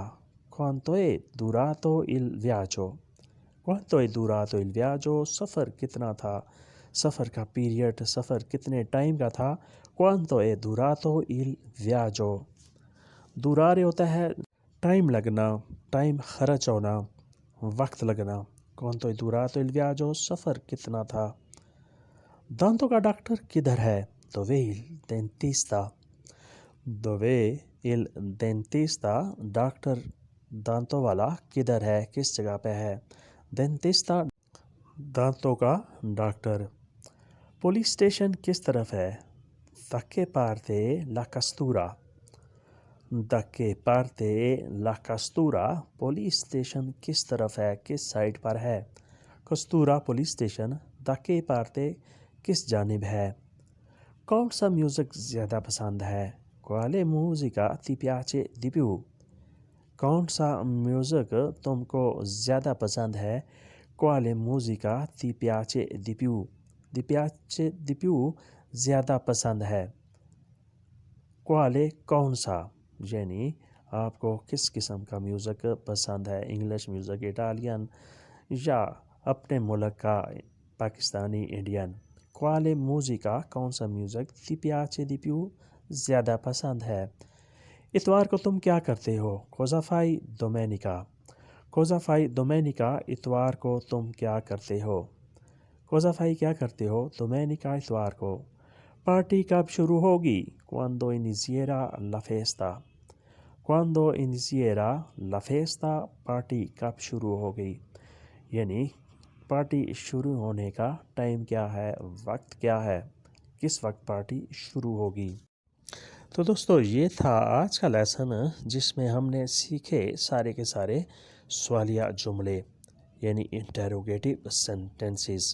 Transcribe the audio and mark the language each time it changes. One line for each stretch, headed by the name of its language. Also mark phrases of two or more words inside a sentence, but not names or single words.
Italian: Quanto è durato il viaggio؟ Quanto è durato il viaggio؟
Urdu: سفر کتنا تھا، سفر کا پیریڈ، سفر کتنے ٹائم کا تھا۔
Italian: Quanto è durato il viaggio؟
Urdu: durare ہوتا ہے ٹائم لگنا، ٹائم خرچ ہونا، وقت لگنا۔
Italian: Quanto è durato il viaggio؟
Urdu: سفر کتنا تھا۔ دانتوں کا ڈاکٹر کدھر ہے؟
Italian: Dov'è il dentista؟ Dov'è il dentista؟
Urdu: ڈاکٹر دانتوں والا کدھر ہے، کس جگہ پہ ہے؟ Dentista دانتوں کا ڈاکٹر۔ پولیس اسٹیشن کس طرف ہے؟
Italian: Da che parte la questura؟ Da che parte la questura؟
Urdu: پولیس اسٹیشن کس طرف ہے، کس سائڈ پر ہے؟ questura پولیس اسٹیشن۔
Italian: Da che parte
Urdu: کس جانب ہے؟ کون سا میوزک زیادہ پسند ہے؟
Italian: Quale musica ti piace di più؟
Urdu: کون سا میوزک تم کو زیادہ پسند ہے؟
Italian: Quale musica ti piace di più؟ Ti piace di più زیادہ پسند ہے۔
Urdu: Quale کون سا، یعنی آپ کو کس قسم کا میوزک پسند ہے،
English: English music,
Urdu: اٹالین یا اپنے ملک کا پاکستانی انڈین؟
Italian: Quale musica
Urdu: کون سا میوزک
Italian: ti piace di più
Urdu: زیادہ پسند ہے؟ اتوار کو تم کیا کرتے ہو؟
Italian: Cosa fai domenica؟ Cosa fai domenica
Urdu: اتوار کو تم کیا کرتے ہو؟
Italian: Cosa fai
Urdu: کیا کرتے ہو domenica اتوار کو؟ پارٹی کب شروع ہوگی؟
Italian: Quando inizierà la festa؟ Quando inizierà la festa
Urdu: پارٹی کب شروع ہوگی؟ یعنی پارٹی شروع ہونے کا ٹائم کیا ہے، وقت کیا ہے، کس وقت پارٹی شروع ہوگی؟ تو دوستو یہ تھا آج کا لیسن جس میں ہم نے سیکھے سارے کے سارے سوالیہ جملے یعنی
English: interrogative sentences.